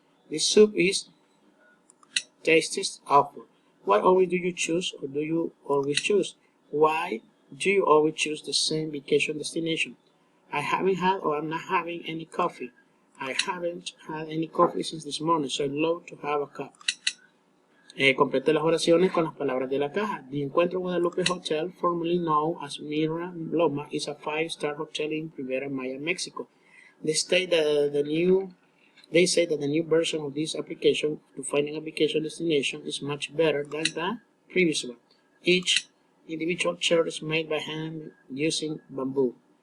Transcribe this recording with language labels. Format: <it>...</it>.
<en>This soup is tastes awful. Why always do you choose, or do you always choose? Why do you always choose the same vacation destination? I haven't had or I'm not having any coffee. I haven't had any coffee since this morning, so I'd love to have a cup.</en> <es>Complete las oraciones con las palabras de la caja.</es> <en>The Encuentro Guadalupe Hotel, formerly known as Mira Loma, is a 5-star hotel in Rivera Maya, Mexico. They say that the new version of this application to finding a vacation destination is much better than the previous one. Each individual chair is made by hand using bamboo.</en>